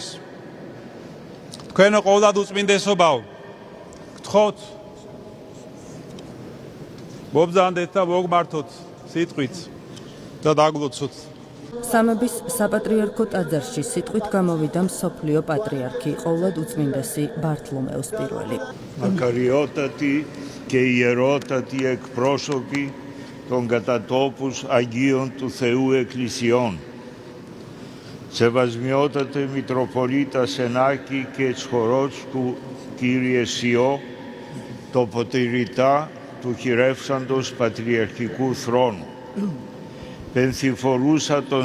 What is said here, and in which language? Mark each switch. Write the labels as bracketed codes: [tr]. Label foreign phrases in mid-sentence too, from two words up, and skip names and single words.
[ka] თქვენო ყოვლად უწმინდესობაო, გთხოვთ მობრძანდეთ და მოგმართოთ სიტყვით და დაგლოცოთ. სამების საპატრიარქო ტაძარში სიტყვით გამოვიდა მსოფლიო პატრიარქი ყოვლად უწმინდესი ბართლომეოს პირველი. [el] Μακαριότατοι και ιερότατοι εκπρόσωποι των κατά τόπους Αγίων του Θεού Εκκλησιών, Σεβασμιότατε Μητροπολίτα Σενάκη και Τσχορότσκου Κύριε Σιώ, τοποτηρητά του χειρεύσαντος Πατριαρχικού Θρόνου, πενθυφορούσα των